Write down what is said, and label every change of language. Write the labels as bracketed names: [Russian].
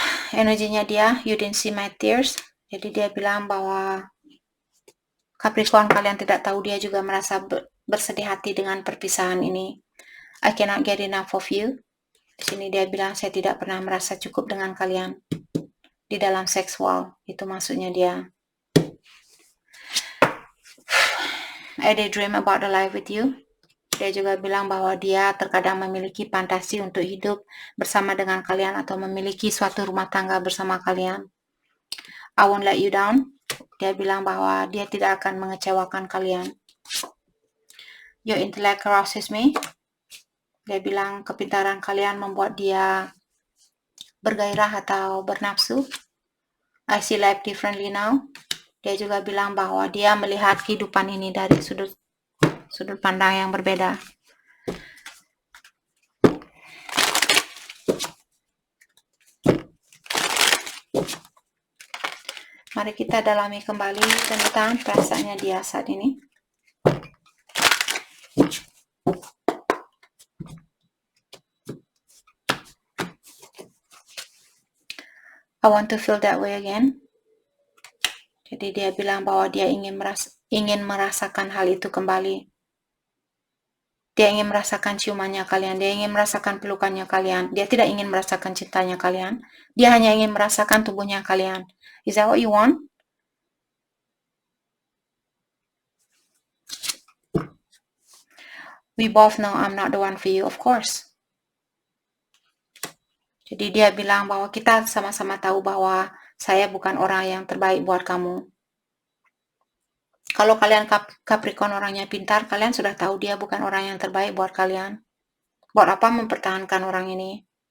[Indonesian] Energinya dia, [English] you didn't see my tears. [Indonesian] Jadi dia bilang bahwa Capricorn, kalian tidak tahu dia juga merasa bersedih hati dengan perpisahan ini. [English] I cannot get enough of you. [Indonesian] Di sini dia bilang, saya tidak pernah merasa cukup dengan kalian di dalam seksual. Itu maksudnya dia. [English] I daydream about the life with you. [Indonesian] Dia juga bilang bahwa dia terkadang memiliki fantasi untuk hidup bersama dengan kalian atau memiliki suatu rumah tangga bersama kalian. [English] I won't let you down. [Indonesian] Dia bilang bahwa dia tidak akan mengecewakan kalian. [English] Your intellect arouses me. [Indonesian] Dia bilang kepintaran kalian membuat dia bergairah atau bernafsu. [English] I see life differently now. [Indonesian] Dia juga bilang bahwa dia melihat kehidupan ini dari sudut pandang yang berbeda. Mari kita dalami kembali tentang perasaannya dia saat ini. [English] I want to feel that way again. [Indonesian] Jadi dia bilang bahwa dia ingin merasakan hal itu kembali. Dia ingin merasakan ciumannya kalian, dia ingin merasakan pelukannya kalian. Dia tidak ingin merasakan cintanya kalian. Dia hanya ingin merasakan tubuhnya kalian. [English] Is that what you want? We both know I'm not the one for you, of course. [Indonesian] Jadi dia bilang bahwa kita sama-sama tahu bahwa saya bukan orang yang terbaik buat kamu. Kalau kalian Capricorn orangnya pintar, kalian sudah tahu dia bukan orang yang terbaik buat kalian. Buat apa mempertahankan orang ini?